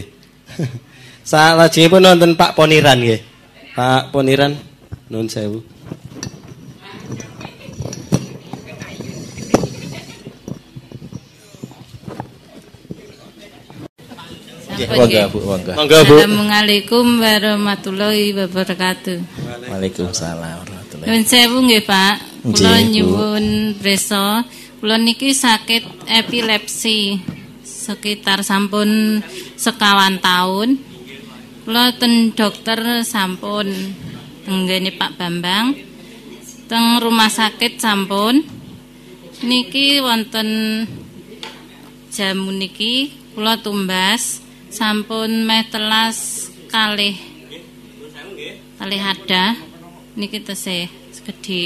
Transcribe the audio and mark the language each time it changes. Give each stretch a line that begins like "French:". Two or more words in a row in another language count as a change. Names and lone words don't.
Javanese: Salajengipun wonten Pak Poniran nggih. Pak Poniran nuwun sewu. Monggo Bu, monggo.
Arabic: السلام عليكم ورحمة الله وبركاته. وعليكم السلام ورحمة الله.
Javanese: Nuwun sewu nggih Pak. Kula nyuwun prisa, kula niki
Indonesian: sakit epilepsi sekitar
Javanese: sampun 1 tahun. Kula ten dokter sampun tenggene Pak Bambang. Teng
Indonesian: rumah sakit
Javanese: sampun. Niki wonten jamu niki kula tumbas sampun meh telas kalih hadah niki tesih sekedhik.